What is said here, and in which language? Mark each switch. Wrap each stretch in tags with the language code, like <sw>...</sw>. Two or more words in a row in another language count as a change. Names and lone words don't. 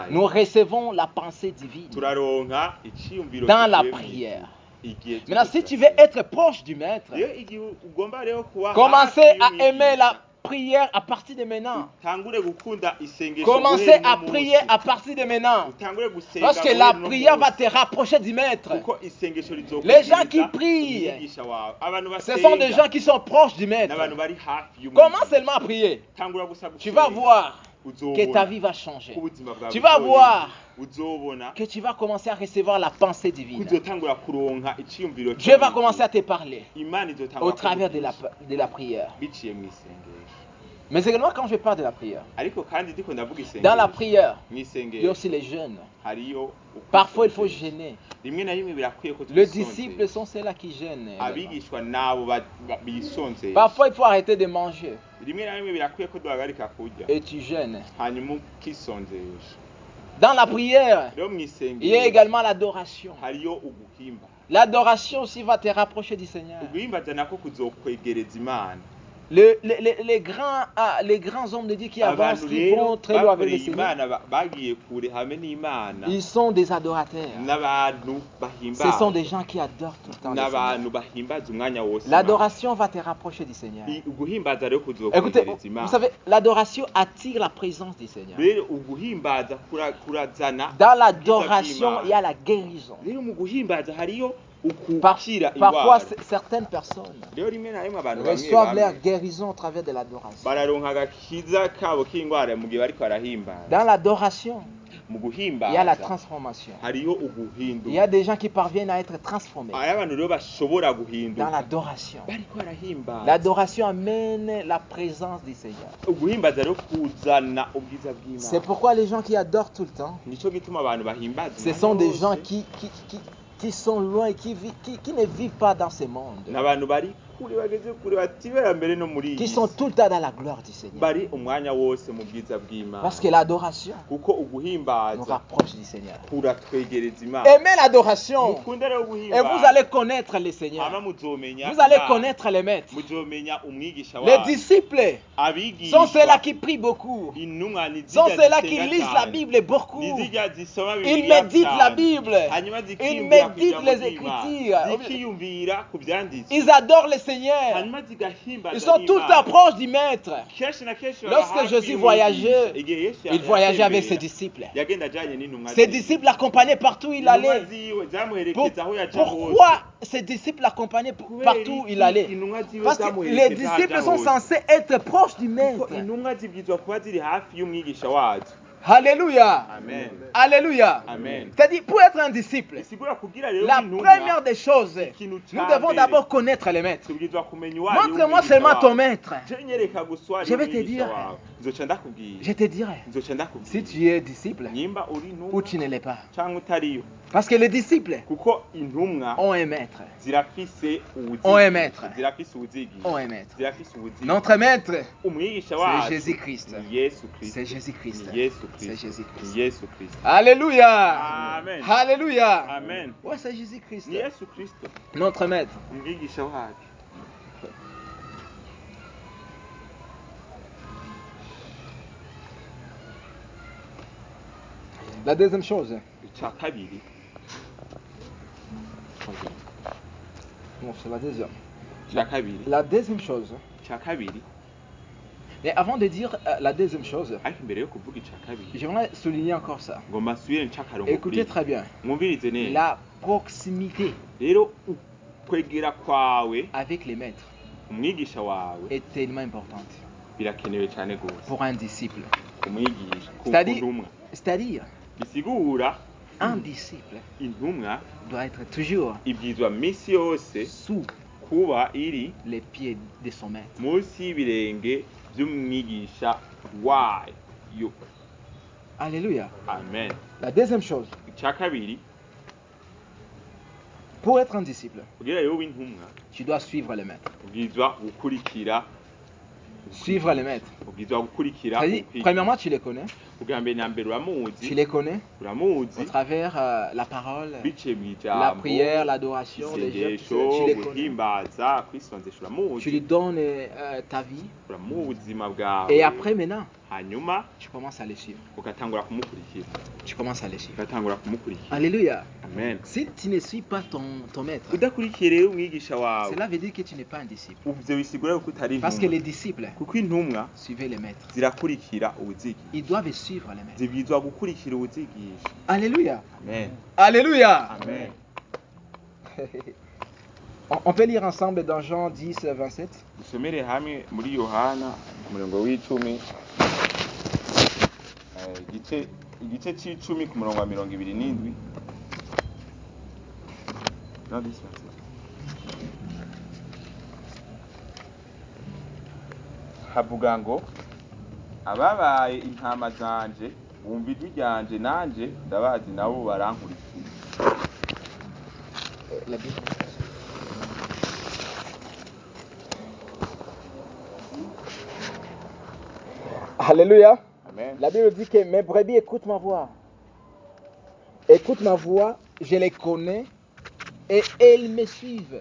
<fr>Nous recevons la pensée divine</fr> <rn>turaronka iciyumviro</rn> <fr>dans la</fr> <rn>kivuye</rn> <fr>prière.</fr> <rn>igihe</rn> <fr>Maintenant, si</fr> <rn>turiko</rn> <fr>tu veux être proche du maître,</fr> <rn>rero igihe ugomba rero kuba</rn> <fr>commencez</fr> <rn>hafi</rn> <fr>à</fr> <rn>y'umwigisha,</rn> <fr>aimer la prière à partir de maintenant.</fr> <rn>utangure gukunda isengesho</rn> <fr>Commencez</fr> <rn>guhera</rn> <fr>à</fr> <rn>uno munsi.</rn> <fr>prier à partir de maintenant.</fr> <rn>Utangure gusenga</rn> <fr>Parce que</fr> <rn>guhera</rn> <fr>la</fr> <rn>uno</rn> <fr>prière va</fr> <rn>munsi.</rn> <fr>te rapprocher du maître.</fr> <rn>Kuko isengesho</rn> <fr>Les gens qui</fr> <rn>rizokugwiza</rn> <fr>prient,</fr> <rn>umwigisha wawe. Abantu</rn> <fr>ce sont des</fr> <rn>basenga</rn> <fr>gens qui sont proches du maître.</fr> <rn>n'abantu bari hafi y'umwigisha.</rn> <fr>Commence seulement à prier.</fr> <rn>Tangura gusa</rn> <fr>Tu vas</fr> <rn>gusenga,</rn> <fr>voir que</fr> <rn>uzobona</rn> <fr>ta vie va changer.</fr> <rn>ko ubuzima bwawe</rn> <fr>Tu vas</fr> <rn>buzohinduka.</rn> <fr>voir</fr> <rn>uzobona</rn> <fr>que tu vas commencer à recevoir la pensée divine.</fr> <rn>kuzotangura kuronka iciyumviro</rn> <fr>Dieu va commencer à te parler</fr> <rn>Imana</rn> <fr>au</fr> <rn>izotangura</rn> <fr>travers</fr> <rn>kukuvugisha</rn> <fr>de la prière.</fr> <rn>biciye mu isengesho.</rn> <fr>Mais également quand je parle de la prière.</fr> <rn>ariko kandi ndiko ndavuga</rn> <fr>Dans la</fr> <rn>isengesho</rn> <fr>prière, il y a</fr> <rn>mw'isengero</rn> <fr>aussi les jeûnes.</fr> <rn>hariyo</rn> <fr>Parfois, il faut</fr> <rn>ukwisonzesha.</rn> <fr>gêner.</fr> <rn>rimwe na rimwe birakwiye ko</rn> <fr>Les</fr> <rn>twisonzesha.</rn> <fr>disciples sont ceux-là qui gênent. également.</fr> <rn>abigishwa nabo bisonzesha.</rn> <fr>Parfois, il faut arrêter de manger</fr> <rn>rimwe na rimwe birakwiye ko duhagarika kurya</rn> <fr>et tu gênes.</fr> <rn>hanyuma ukisonzesha.</rn> <fr>Dans la prière,</fr> <rn>rero</rn> <fr>il y a</fr> <rn>mw'isengero</rn> <fr>également l'adoration.</fr> <rn>hariyo uguhimba.</rn> <fr>L'adoration aussi va te rapprocher du Seigneur.</fr> <rn>uguhimbaza nako kuzokwegereza imana.</rn> <fr>Les grands hommes de Dieu qui avancent,</fr> <rn>abantu</rn> <fr>qui</fr> <rn>rero</rn> <fr>vont très loin avec</fr> <rn>bakoreye</rn> <fr>le Seigneur,</fr> <rn>imana bagiye kure hamwe n'imana</rn> <fr>ils sont des adorateurs.</fr> <rn>n'abantu</rn> <fr>Ce sont</fr> <rn>bahimbaza</rn> <fr>des gens qui adorent tout le temps le Seigneur.</fr> <rn>n'abantu bahimbaza umwanya wose.</rn> <fr>L'adoration va te rapprocher du Seigneur.</fr> <rn>uguhimbaza rero</rn> <fr>Écoutez,</fr> <rn>kuzokwegereza</rn> <fr>vous</fr> <rn>imana.</rn> <fr>savez, l'adoration attire la présence du Seigneur.</fr> <rn>rero uguhimbaza kurazana</rn> <fr>Dans l'adoration, il y a la guérison.</fr> <rn>rero mu guhimbaza hariyo ukukira</rn> <fr>Parfois,</fr> <rn>indwara.</rn> <fr>certaines personnes</fr> <rn>rero rimwe na rimwe abantu bamwe</rn> <fr>reçoivent leur</fr> <rn>bamwe</rn> <fr>guérison au travers de l'adoration.</fr> <rn>bararonka agakiza kabo k'indwara mu gihe bariko barahimbaza.</rn> <fr>Dans l'adoration,</fr> <rn>mu</rn> <fr>il y a la</fr> <rn>guhimbaza</rn> <fr>transformation.</fr> <rn>hariyo</rn> <fr>Il y</fr> <rn>uguhindura.</rn> <fr>a des gens qui parviennent à être transformés</fr> <rn>hariyo abantu rero bashobora</rn> <fr>dans</fr> <rn>guhinduka</rn> <fr>l'adoration.</fr> <rn>bariko barahimbaza.</rn> <fr>L'adoration amène la présence du Seigneur.</fr> <rn>uguhimbaza rero kuzana ubwiza</rn> <fr>C'est</fr> <rn>bw'imana.</rn> <fr>pourquoi les gens qui adorent tout le temps,</fr> <rn>nico gituma abantu bahimbaza</rn> <fr>ce</fr> <rn>umwanya</rn> <fr>sont des</fr> <rn>wose.</rn> <fr>gens qui sont loin et qui ne vivent pas dans ce monde,</fr> <rn>n'abantu bari kure bageze kure batibera mbere no muri</rn> <fr>qui</fr> <rn>iyi</rn> <fr>sont</fr> <rn>si.</rn> <fr>tout le temps dans la gloire du Seigneur.</fr> <rn>bari umwanya wose mu bwiza bw'imana.</rn> <fr>Parce que l'adoration</fr> <rn>kuko</rn> <fr>nous</fr> <rn>uguhimbaza</rn> <fr>rapproche du Seigneur.</fr> <rn>kuratwegereza imana.</rn> <fr>Aimez l'adoration</fr> <rn>mukunde rero</rn> <fr>et vous</fr> <rn>guhimbaza</rn> <fr>allez connaître le Seigneur.</fr> <rn>hama muzomenya</rn> <fr>Vous allez</fr> <rn>Imana.</rn> <fr>connaître les maîtres.</fr> <rn>muzomenya umwigisha</rn> <fr>Les</fr> <rn>wawe.</rn> <fr>disciples</fr> <rn>abigishwa</rn> <fr>sont ceux-là qui prient beaucoup,</fr> <rn>intumwa ni</rn> <fr>sont</fr> <rn>zirya</rn> <fr>ceux-là qui</fr> <rn>zisenga</rn> <fr>lisent la</fr> <rn>cyane.</rn> <fr>Bible beaucoup.</fr> <rn>Ni zirya zisoma</rn> <fr>Ils</fr> <rn>Bibiliya</rn> <fr>méditent la</fr> <rn>cyane.</rn> <fr>Bible.</fr> <rn>hanyuma</rn> <fr>Ils</fr> <rn>zikiyumvira ku</rn> <fr>méditent</fr> <rn>ijambo</rn> <fr>les</fr> <rn>ry'Imana.</rn> <fr>Écritures.</fr> <rn>zikiyumvira ku byanditswe.</rn> <fr>Ils adorent le Seigneur.</fr> <rn>hanyuma zigahimbaza</rn> <fr>Ils sont tout le temps proches du Maître.</fr> <rn>kenshi na kenshi baba</rn> <fr>Lorsque</fr> <rn>hafi</rn> <fr>Jésus</fr> <rn>y'umwigisha.</rn> <fr>voyageait,</fr> <rn>Igihe Yesu</rn> <fr>il voyageait avec ses</fr> <rn>yatembera,</rn> <fr>disciples.</fr> <rn>yagenda ajanye n'intumwa</rn> <fr>Ses</fr> <rn>ziwe.</rn> <fr>disciples l'accompagnaient partout où il</fr> <rn>Intumwa</rn> <fr>allait.</fr> <rn>ziwe zamuherekeza aho yaja hose.</rn> <fr>Pourquoi ces disciples l'accompagnaient partout où il allait?</fr> <rn>Intumwa ziwe</rn> <fr>Parce que les</fr> <rn>zamuherekeza aho</rn> <fr>disciples</fr> <rn>aja</rn> <fr>sont</fr> <rn>hose.</rn> <fr>censés être proches du</fr> <rn>Kuko</rn> <fr>Maître.</fr> <rn>intumwa zibwirizwa kuba ziri hafi y'umwigisha wazo.</rn> <fr>Alléluia. Amen. Alléluia. Amen. C'est-à-dire, pour être un disciple,</fr> <rn>bisigura kugira rero</rn> <fr>la</fr> <rn>intumwa</rn> <fr>première des choses,</fr> <rn>ikintu</rn> <fr>nous</fr> <rn>ca</rn> <fr>devons</fr> <rn>mbere,</rn> <fr>d'abord connaître les maîtres.</fr> <rn>tubwirizwa kumenya uwo ari</rn> <fr>Montre-moi seulement ton maître.</fr> <rn>Je nyereka guswara</rn> <fr>Je vais te</fr> <rn>umwigisha</rn> <fr>dire.</fr> <rn>wawe. Nzoca ndakubwira.</rn> <fr>Je te dirai,</fr> <rn>Nzoca</rn> <fr>si</fr> <rn>ndakubwira.</rn> <fr>tu es disciple</fr> <rn>Nyimba uri</rn> <fr>ou</fr> <rn>intumwa</rn> <fr>tu ne l'es pas.</fr> <rn>cyangwa utariyo.</rn> <fr>Parce que les disciples</fr> <rn>Kuko intumwa</rn> <fr>ont un maître.</fr> <rn>zirafise</rn> <fr>Ont un maître.</fr> <rn>zirafise ubuzigisha.</rn> <fr>Ont un maître.</fr> <rn>zirafise ubuzigisha.</rn> <fr>Notre maître,</fr> <rn>umwigisha</rn> <fr>c'est</fr> <rn>wacu</rn> <fr>Jésus-Christ.</fr> <rn>ni Yesu Kristo.</rn> <fr>C'est Jésus-Christ.</fr> <rn>Ni Yesu</rn> <fr>C'est</fr> <rn>Kristo.</rn> <fr>Jésus-Christ.</fr> <rn>Ni Yesu Kristo.</rn> <fr>Alléluia. Amen. Alléluia. Amen. Ouais, c'est Jésus-Christ.</fr> <rn>Ni Yesu Kristo.</rn> <fr>Notre maître.</fr> <rn>Umwigisha wacu.</rn> <fr>La deuxième chose.</fr> <rn>Icya kabiri.</rn> <fr>Non, c'est la deuxième.</fr> <rn>Icya kabiri.</rn> <fr>La deuxième chose.</fr> <rn>Icya kabiri.</rn> <fr>Mais avant de dire la deuxième chose,</fr> <rn>Ariko imbere yo kuvuga icya kabiri.</rn> <fr>j'aimerais souligner encore ça.</fr> <rn>Ngo masubire ncakarongo</rn> <fr>Écoutez très bien.</fr> <rn>Mwumvirize neza.</rn> <fr>La proximité</fr> <rn>Rero ukwegera kwawe</rn> <fr>avec les maîtres</fr> <rn>umwigisha wawe</rn> <fr>est tellement importante</fr> <rn>birakenewe cyane gose.</rn> <fr>pour un disciple.</fr> <rn>Kumwigisha ku</rn> <fr>C'est-à-dire,</fr> <rn>ntumwa.</rn> <fr>c'est-à-dire,</fr> <rn>Bisigura</rn> <fr>un disciple</fr> <rn>intumwa</rn> <fr>doit être toujours</fr> <rn>ibwizwa misi yose</rn> <fr>sous</fr> <rn>kuba iri</rn> <fr>les pieds de son maître.</fr> <rn>munsi y'ibirenge by'umwigisha wayo.</rn> <fr>Alléluia. Amen. La deuxième chose,</fr> <rn>Icya kabiri,</rn> <fr>pour être un disciple,</fr> <rn>kugira rero w'intumwa</rn> <fr>tu dois suivre les maîtres.</fr> <rn>ubwizwa gukurikira</rn> <fr>Suivre les maîtres.</fr> <rn>ubwizwa gukurikira</rn> <fr>C'est-à-dire, premièrement, tu les connais.</fr> <rn>ubwa mbere na mbere</rn> <fr>Tu</fr> <rn>uramuzi</rn> <fr>les connais au</fr> <rn>uramuzi</rn> <fr>travers la parole,</fr> <rn>biciye mu</rn> <fr>la</fr> <rn>ijambo</rn> <fr>prière, l'adoration, les jeûnes.</fr> <rn>isengesho</rn> <fr>Tu les connais.</fr> <rn>guhimbaza kwisonzesha</rn> <fr>Tu</fr> <rn>uramuzi</rn> <fr>lui donnes ta vie.</fr> <rn>uramuha ubuzima bwawe</rn> <fr>Et après, maintenant,</fr> <rn>hanyuma</rn> <fr>tu commences à les suivre.</fr> <rn>ugatangura kumukurikira</rn> <fr>Tu commences à les suivre.</fr> <rn>ugatangura kumukurikira.</rn> <fr>Alléluia. Amen. Si tu ne suis pas ton maître,</fr> <rn>udakurikiye rero umwigisha wawe</rn> <fr>cela veut dire que tu n'es pas un disciple.</fr> <rn>ivyo bisigura yuko utari</rn> <fr>Parce que</fr> <rn>intumwa</rn> <fr>les disciples</fr> <rn>kuko intumwa</rn> <fr>suivaient les maîtres.</fr> <rn>zirakurikira ubuzigisha</rn> <fr>Ils doivent suivre les maîtres.</fr> <rn>zibwizwa gukurikira ubuzigisha.</rn> <fr>Alléluia. Amen. Alléluia. Amen. On peut lire ensemble dans Jean 10, 27.</fr> <rn>dusomere hamwe muri Yohana umurongo w'icumi igice c'icumi ku murongo wa 27.</rn> <en>No, this one.</en> <rn>havuga ngo ababaye intama zanje bumva ijwi ryanje nanje ndabazi nabo barankurikira.</rn> <fr>Alléluia. Amen. La Bible dit que mes brebis écoutent ma voix. Écoute ma voix, je les connais et elles me suivent.</fr>